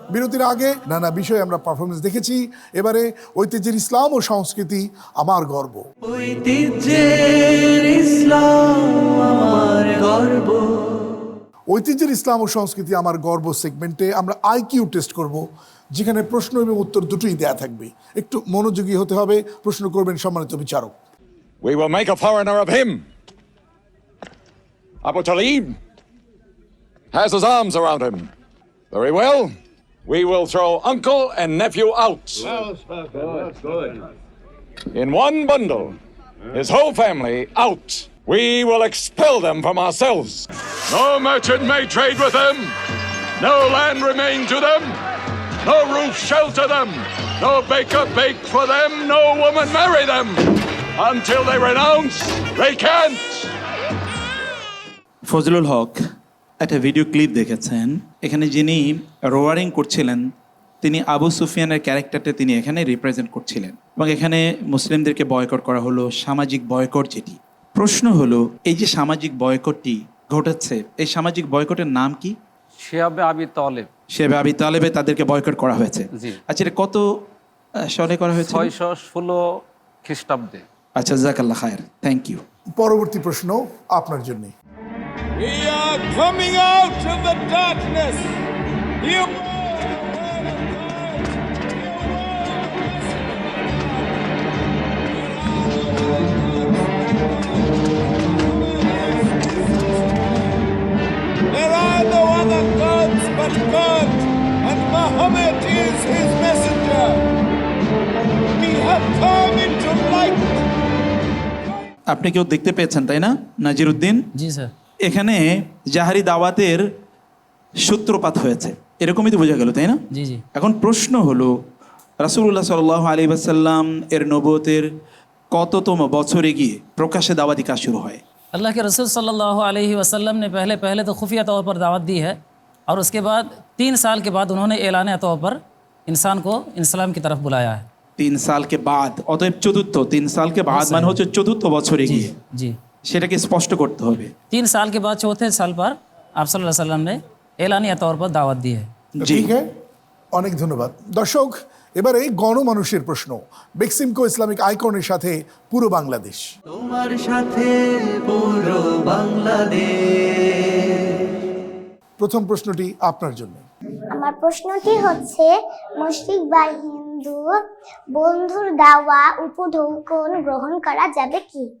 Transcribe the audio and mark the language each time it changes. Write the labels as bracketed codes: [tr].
[bn] বিরতির আগে নানা বিষয়ে আমরা পারফরমেন্স দেখেছি। এবারে ঐতিহ্যের ইসলাম ও সংস্কৃতি আমার গর্ব। ঐতিহ্যের ইসলাম আমার গর্ব। ঐতিহ্যের ইসলাম ও সংস্কৃতি আমার গর্ব সেগমেন্টে আমরা আইকিউ টেস্ট করব, যেখানে প্রশ্ন এবং উত্তর দুটোই দেয়া থাকবে। একটু মনোযোগী হতে হবে। প্রশ্ন করবেন সম্মানিত বিচারক। [en] We will make a foreigner of him. Abu Talib has his arms around him. Very well. We will throw uncle and nephew out. In one bundle. His whole family out. We will expel them from ourselves. No merchant may trade with them. No land remain to them. No roof shelter them. No baker bake for them. No woman marry them. Until they renounce, they can't. [bn] Fazlul হক একটা video clip দেখেছেন, এখানে যিনি roaring করছিলেন তিনি আবু সুফিয়ানের ক্যারেক্টারটা তিনি এখানে রিপ্রেজেন্ট করছিলেন এবং এখানে মুসলিমদেরকে বয়কট করা হলো, সামাজিক বয়কট যেটি। প্রশ্ন হলো, এই যে সামাজিক বয়কটটি ঘটেছে, এই সামাজিক বয়কটের নাম কি? শিয়াবে আবি তালেব। শিয়াবে আবি তালেবে তাদেরকে বয়কট করা হয়েছে। জি। আচ্ছা, এটা কত সালে করা হয়েছে? 616 খ্রিস্টাব্দে। আচ্ছা, জাযাকাল্লাহ খায়ের, থ্যাংক ইউ। পরবর্তী প্রশ্ন আপনার জন্য। [en] We are coming out of the darkness. You There are no other gods but God, and Muhammad is his messenger. We have come into light. [bn] আপনি কেউ দেখতে পেয়েছেন তাই না, নাজিরউদ্দিন? [hi] जी सर। [bn] এখানে জাহারি দাওয়াতের সূত্রপাত হয়েছে, এরকমই তো বোঝা গেল তাই না? [hi] जी जी। [bn] এখন প্রশ্ন হলো, রাসূলুল্লাহ সাল্লাল্লাহু আলাইহি ওয়াসাল্লাম এর নবুয়তের কততম বছরে গিয়ে প্রকাশ্যে দাওয়াতি কাজ শুরু হয়? [hi] अल्लाह के रसूल सल्लल्लाहु अलैहि वसल्लम ने पहले तो खुफिया तौर पर दावत दी है और उसके बाद 3 साल के बाद उन्होंने एलान तौर पर इंसान को इस्लाम की तरफ बुलाया है। [bn] 3 সালকে বাদ, অতএব চতুর্থ। 3 সালকে বাদ মানে হচ্ছে চতুর্থ বছরে [hi] जी [bn] গিয়ে, [hi] जी। [bn] সেটাকে স্পষ্ট করতে হবে। [hi] 3 साल के बाद चौथे साल पर आप सल्लल्लाहु अलैहि वसल्लम ने एलानिया तौर पर दावत दी है। [bn] জি। ঠিক আছে, অনেক ধন্যবাদ। দর্শক, এবারে গণমানুষের প্রশ্ন। বেক্সিমকো ইসলামিক আইকনের সাথে পুরো বাংলাদেশ। তোমার সাথে পুরো বাংলাদেশ। প্রথম প্রশ্নটি আপনার জন্য। আমার প্রশ্নটি হচ্ছে, মুশরিক বা হিন্দু বন্ধুর দেওয়া উপঢৌকন গ্রহণ করা যাবে কি?